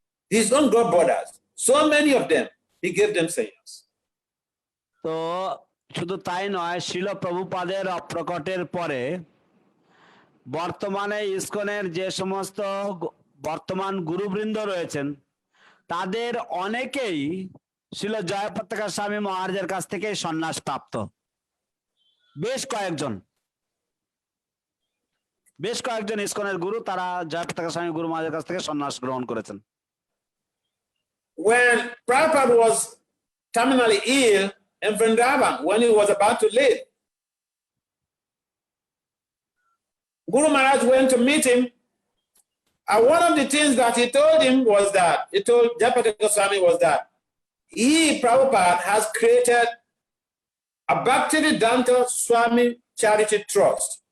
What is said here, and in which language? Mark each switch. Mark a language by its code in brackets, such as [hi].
[en] His own God brothers, so many of them, he gave them science. [bn] তো শুধু তাই নয়, শিল প্রভুপাদের অপ্রকটের পরে বর্তমানে ইসকনের যে সমস্ত বর্তমান গুরুবৃন্দ রয়েছেন তাদের অনেকেই শিল জয়পতাকা স্বামী মহারাজের কাছ থেকে সন্ন্যাস প্রাপ্ত। বেশ কয়েকজন ইসকনের গুরু তারা জয়পতাকা স্বামী গুরু মহারাজের কাছ থেকে সন্ন্যাস গ্রহণ করেছেন। [en] When Prabhupada was terminally ill in Vrindavan, when he was about to leave, Guru Maharaj went to meet him. And one of the things that he told him was that, he told Jayapataka Swami was that he, Prabhupada, has created a Bhakti Swami Charity Trust.